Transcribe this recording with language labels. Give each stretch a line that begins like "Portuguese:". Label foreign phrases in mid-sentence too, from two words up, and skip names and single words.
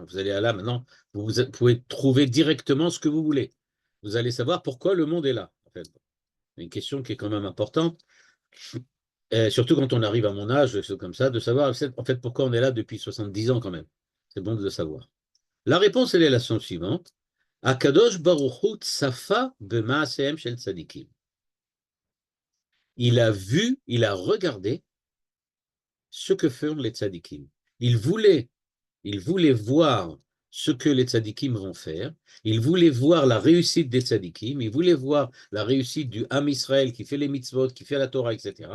French: Vous allez là maintenant, pouvez trouver directement ce que vous voulez. Vous allez savoir pourquoi le monde est là. En fait. Une question qui est quand même importante, et surtout quand on arrive à mon âge, c'est comme ça, de savoir en fait pourquoi on est là depuis 70 ans quand même. C'est bon de le savoir. La réponse, elle est la suivante.
Hebrew: הקדוש ברוך הוא צפה במעשיהם של צדיקים.
French: Il a vu, il a regardé ce que font les tzadikim. Il voulait, il voulait voir ce que les tzadikim vont faire. Il voulait voir la réussite des tzadikim. Il voulait voir la réussite du Ham Israël qui fait les mitzvot, qui fait la Torah, etc.